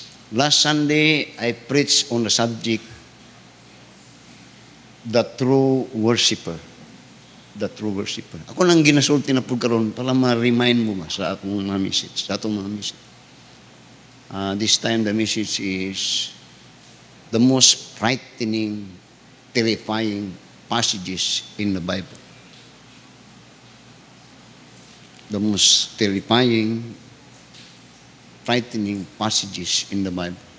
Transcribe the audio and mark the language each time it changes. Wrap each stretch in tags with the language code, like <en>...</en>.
<en>Last Sunday I preached on the subject, the true worshiper. the true worshiper.</en> <ceb>Ako nang ginasulti na po karon para ma-remind mo ba sa akong mga message, sa atong mga message.</ceb> <en>This time the message is the most frightening, terrifying passages in the Bible. The most terrifying, frightening passages in the Bible.</en>